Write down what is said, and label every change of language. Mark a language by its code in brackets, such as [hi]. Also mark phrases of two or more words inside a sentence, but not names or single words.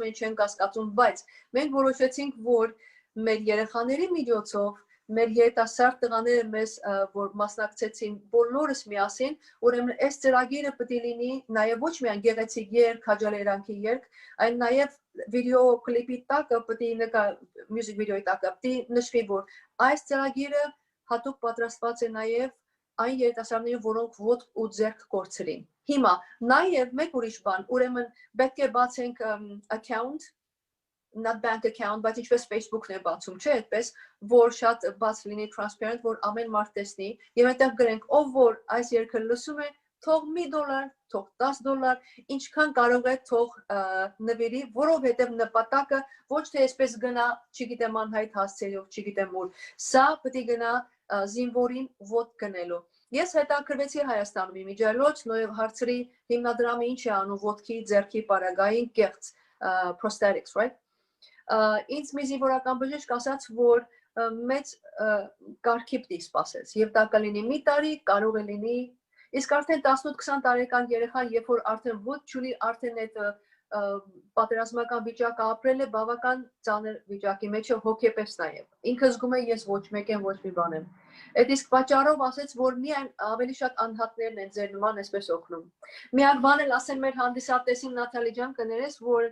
[hy] են, չեն կասկածում, բայց մենք որոշեցինք, որ մեր երեխաների միջոցով մեր երիտասարդ տղաները մեզ որ մասնակցեցին բոլորս միասին, ուրեմն այս ծրագիրը պետք է լինի նաև ոչ միայն գեղեցիկ երգ, քաջալերանքի երգ, այլ նաև վիդեոկլիպի տակը պետք է [en] music video [hy] տակը պետք է նշվի, որ այս ծրագիրը հատուկ պատրաստված է նաև այն երիտասարդներին, որոնք ոտք ու ձեռք կորցրին։ Հիմա նաև մեկ ուրիշ բան, ուրեմն պետք է բացենք [en] account not bank account, [hy] բայց ինչպես Facebook-ն է բացում, չէ՞, այդպես, որ շատ բաց լինի transparent, որ ամեն մարդ տեսնի, եւ այդտեղ գրենք, ով որ այս երգը լսում է, թող $1, թող $10, ինչքան կարող է թող նվերի, որովհետեւ նպատակը ոչ թե այսպես գնա, չգիտեմ անհայտ հասցեով, չգիտեմ ուր, սա պետք է գնա զինվորին ոտ գնելու։ Ես հետաքրվեցի Հայաստանում իմիջիայլոց, նույն հարցրի հիմնադրամը ինչ է անում ոտքի, ձեռքի պարագային կեղծ [en] prosthetics, right? [hy] Ինձ մի զինվորական բժիշկ ասաց, որ մեծ կարգի պիտի սպասես եւ դա կլինի մի տարի, կարող է լինի, իսկ արդեն 18-20 տարեկան երեխան, երբ որ արդեն ոտ չունի, արդեն այդ պատերազմական վիճակ ապրել է բավական ծանր վիճակի մեջ հոգեպես նաև։ Ինքը զգում է ես ոչ մեկ եմ, ոչ մի բան եմ։ Այդ իսկ պատճառով ասեց, որ միայն ավելի շատ անհատներն են ձեր նման այսպես օգնում։ Միակ բան էլ ասեն մեր հանդիսատեսին Նաթալի ջան կներես, որ